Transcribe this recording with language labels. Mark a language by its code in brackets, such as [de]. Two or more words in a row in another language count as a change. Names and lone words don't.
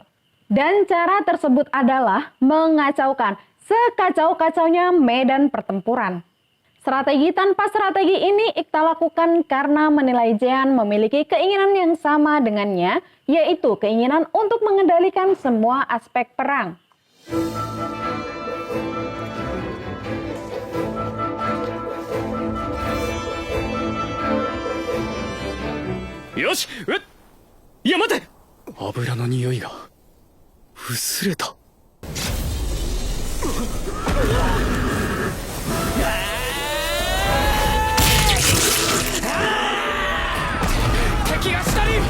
[id] Dan cara tersebut adalah mengacaukan sekacau-kacaunya medan pertempuran. Strategi tanpa strategi ini Iqta lakukan karena menilai Jean memiliki keinginan yang sama dengannya, yaitu keinginan untuk mengendalikan semua aspek perang. [ja] Yoshi! や、待て! 油の匂いが薄れた。敵が下に。